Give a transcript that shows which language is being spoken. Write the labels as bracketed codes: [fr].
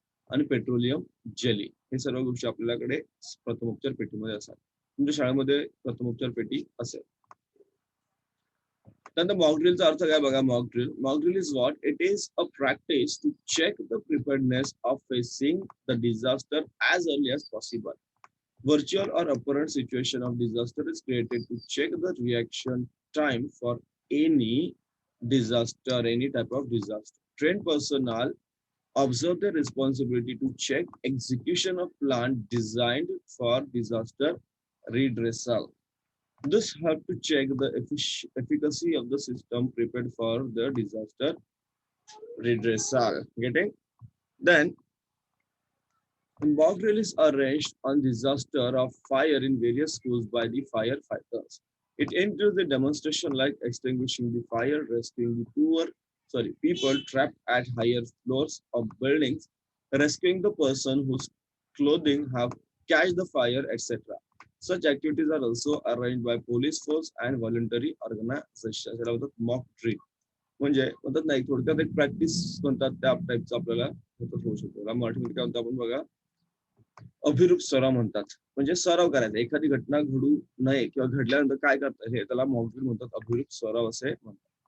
[mr] आणि petroleum jelly, हे सर्व गोष्टी आपल्याकडे प्रथमोपचार पेटीमध्ये असतात. तुमच्या शाळेमध्ये प्रथमोपचार पेटी असेल. त्यानंतर मॉक ड्रिलचा अर्थ काय बघा. [en] Mock drill is what it is a practice to check the preparedness of facing the disaster as early as possible. Virtual or apparent situation of disaster is created to check the reaction time for any disaster, any type of disaster. Trained personnel observe their responsibility to check execution of plan designed for disaster redressal. This help to check the efficacy of the system prepared for the disaster redressal. Getting? Then mock drill is arranged on disaster of fire in various schools by the firefighters. It includes the demonstration like extinguishing the fire, rescuing the people trapped at higher floors of buildings, rescuing the person whose clothing have catch the fire, etc. Such activities are also arranged by police force and voluntary organizations. [mr] याला म्हणतात mock drill. म्हणजे म्हणतात नाही, थोडक्यात एक practice म्हणतात त्या टाईपचं आपल्याला होऊ शकतो. मराठीमध्ये काय म्हणतो आपण बघा, अभिरूप सराव म्हणतात. म्हणजे सराव करायचा, एखादी घटना घडू नये किंवा घडल्यानंतर काय करतात हे त्याला मॉक ड्रिल म्हणतात, अभिरूप सराव असे म्हणतात.